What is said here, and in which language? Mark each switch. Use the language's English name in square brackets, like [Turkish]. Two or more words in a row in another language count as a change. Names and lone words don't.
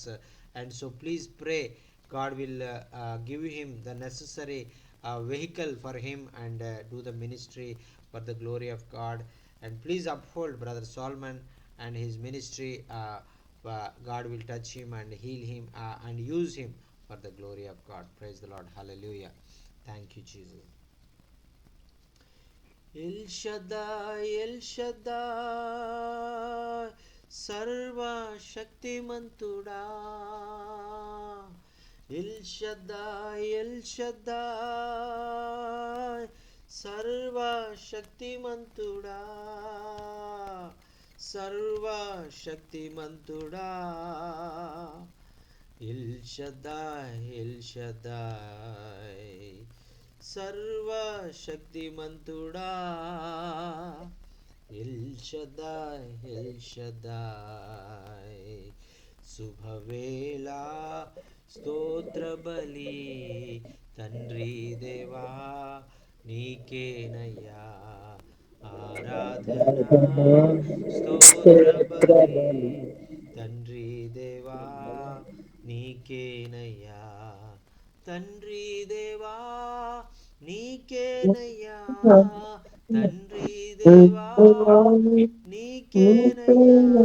[English] And so please pray God will give him the necessary vehicle for him, and do the ministry for the glory of God. And please uphold Brother Solomon and his ministry. God will touch him and heal him and use him for the glory of God. Praise the Lord. Hallelujah. Thank you, Jesus. [Telugu] El Shaddai, El Shaddai, సర్వ శక్తిమంతుడా. El Shaddai, El Shaddai, సర్వ శక్తిమంతుడా. సర్వ శక్తిమంతుడా. El Shaddai, El Shaddai, సర్వ శక్తిమంతుడా. El Shaddai, El Shaddai, Subhavela స్తోత్ర బలి తండ్రి దేవా నీకేనయ్యా ఆరాధన స్తోత్ర బలి తండ్రి దేవా నీకేనయ్యా తండ్రి దేవా నీకేనయ్యా తండ్రి దేవా నీకేనయ్యా